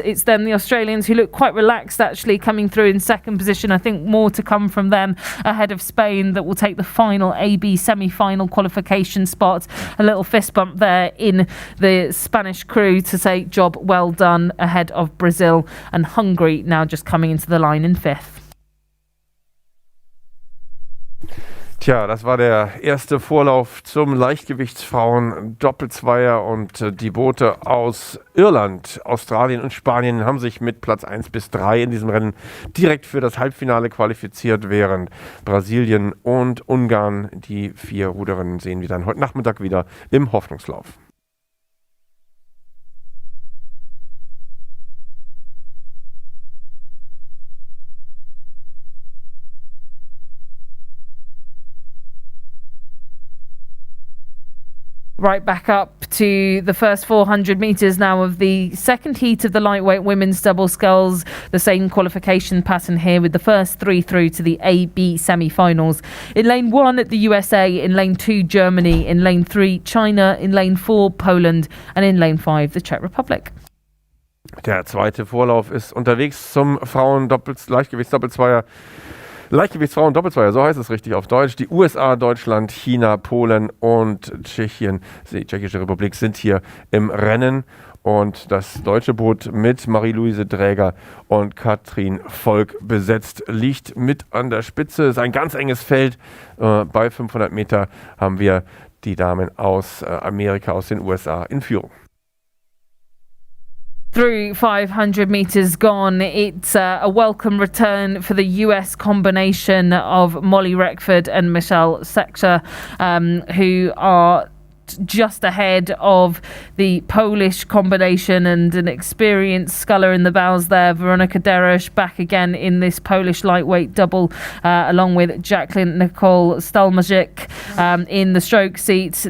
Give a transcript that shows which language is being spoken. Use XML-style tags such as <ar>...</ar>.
<en>It's then the Australians, who look quite relaxed actually, coming through in second position. I think more to come from them ahead of Spain, that will take the final AB semi-final qualification spot. A little fist bump there in the Spanish crew to say job well done ahead of Brazil, and Hungary now just coming into the line in fifth.</en> <de>Tja, das war der erste Vorlauf zum Leichtgewichtsfrauen-Doppelzweier, und die Boote aus Irland, Australien und Spanien haben sich mit Platz 1 bis 3 in diesem Rennen direkt für das Halbfinale qualifiziert, während Brasilien und Ungarn, die 4 Ruderinnen, sehen wir dann heute Nachmittag wieder im Hoffnungslauf.</de> <en>Right back up to the first 400 metres now of the second heat of the lightweight women's double sculls. The same qualification pattern here, with the first 3 through to the AB semi-finals. In lane 1 at the USA, in lane 2 Germany, in lane 3 China, in lane 4 Poland, and in lane 5 the Czech Republic.</en> <de>Der zweite Vorlauf ist unterwegs zum Leichtgewichtsdoppelzweier. Leichtgewichtsfrauen-Doppelzweier, so heißt es richtig auf Deutsch. Die USA, Deutschland, China, Polen und Tschechien, die Tschechische Republik, sind hier im Rennen. Und das deutsche Boot mit Marie-Louise Dräger und Katrin Volk besetzt liegt mit an der Spitze. Es ist ein ganz enges Feld. Bei 500 Meter haben wir die Damen aus Amerika, aus den USA in Führung.</de> <en>Through 500 metres gone, it's a welcome return for the US combination of Molly Reckford and Michelle Sexer, who are just ahead of the Polish combination, and an experienced sculler in the bows there, Veronika Deresh, back again in this Polish lightweight double, along with Jacqueline Nicole Stalmajic in the stroke seat.</en>